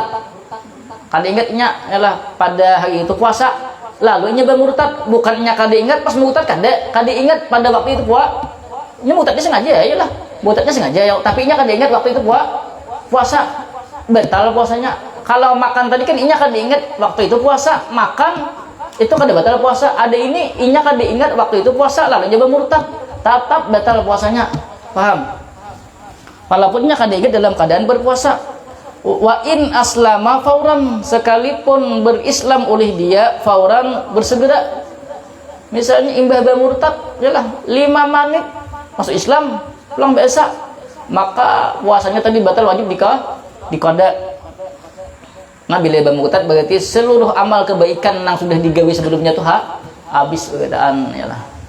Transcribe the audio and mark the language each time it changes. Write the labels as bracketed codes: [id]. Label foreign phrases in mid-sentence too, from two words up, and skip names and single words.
[bjn] Kada ingatnya ialah pada hari itu puasa, lalu nya bermurtad, bukannya kada ingat pas murtad, kada ingat pada waktu itu nya murtadnya sengaja iyalah, murtadnya sengaja ya, tapi nya kada ingat waktu itu puasa, batal puasanya. Kalau makan tadi kan inya kada ingat waktu itu puasa, makan itu kada batal puasa. Ada ini inya kada ingat waktu itu puasa, lalu nya bermurtad, tetap batal puasanya. Paham? Walaupun nya kada ingat dalam keadaan berpuasa. [ar] وإن أسلم فورا, [bjn] sekalipun berislam oleh dia fauran, bersegera. Misalnya imbah bermurtad yalah 5 menit masuk Islam pulang biasa, maka puasanya tadi batal, wajib dikada. Nah bila bermurtad berarti seluruh amal kebaikan yang sudah digawe sebelumnya tuh habis keadaan yalah.